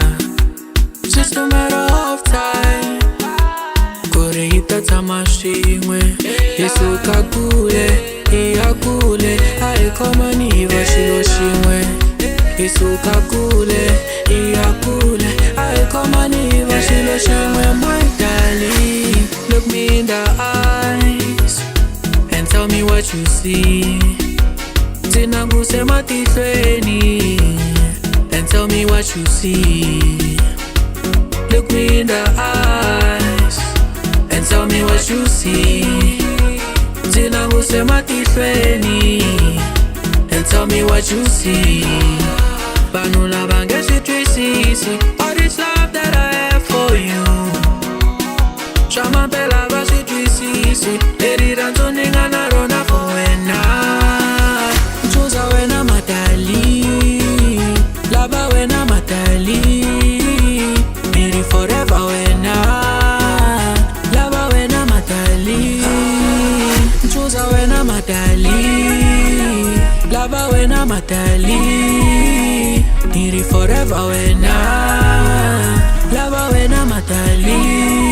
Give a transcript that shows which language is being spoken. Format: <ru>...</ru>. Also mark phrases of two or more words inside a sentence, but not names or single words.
<en>Just a matter of time.</en> <ts>Kore itata mashimwe, Yesu kakule, iyakule, aikoma niva shiloshimwe. Yesu kakule, iyakule, aikoma niva shiloshimwe.</ts> <en>My darling, look me in the eyes and tell me what you see.</en> <ts>Zinanguse matihlweni</ts> <en>and tell me what you see. Look me in the eyes and tell me what you see.</en> <ts>Zinanguse matihlweni</ts> <en>and tell me what you see.</en> <ts>Vanhu lava nge swi twisisi</ts> <en>all this love that I have for you.</en> <ts>Shama pela va swi twisisi leri ranzo ninga na rona for wena. Choza wena matali, laba wena matali, eri forever wena, laba wena matali. Choza wena matali, laba wena matali, eri forever wena, laba wena matali.</ts>